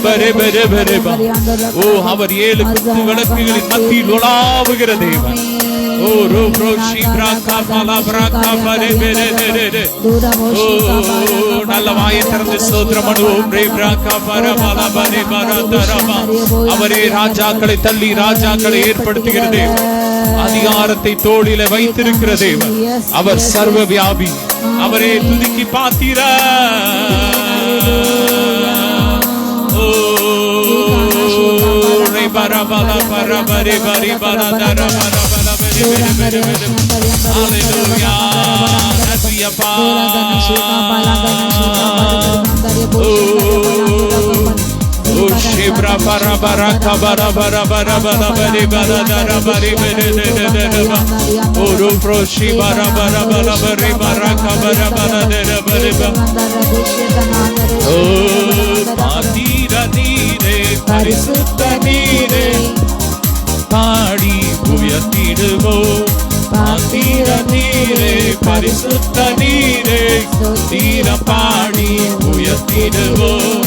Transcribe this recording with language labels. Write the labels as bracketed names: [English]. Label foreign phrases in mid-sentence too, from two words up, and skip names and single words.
[Tamil] அவர் 7 குத்து விளக்குகளின் மத்தியில் உலாவுகிற தேவன். Oro proshi braka pala braka pare bere bere. Oh, நல்ல வாயை திறந்து ஸ்தோத்திரம் பண்ணுவோம். ரே braka para pala pare para tarama. அவரே ராஜாக்களை தள்ளி ராஜாக்களை ஏற்படுத்துகிற தேவன், அதிகாரத்தை தோளிலே வைத்திருக்கிற தேவன். அவர் சர்வ வியாபி. அவரே துதிக்கு பாத்திர. Bara bara bara bara bara bara bara bara bara bara. Hallelujah. Hallelujah. Oh, shibra bara bara bara bara bara bara bara bara bara bara bara. Oh, pro shibara bara bara bara bara bara bara bara. Oh, பாத்திர நீரே பரிசுத்த நீரே பாடி உயர்த்திடுவோம். பாத்திர நீரே பரிசுத்த நீரே தீர பாடி உயர்த்திடுவோம்.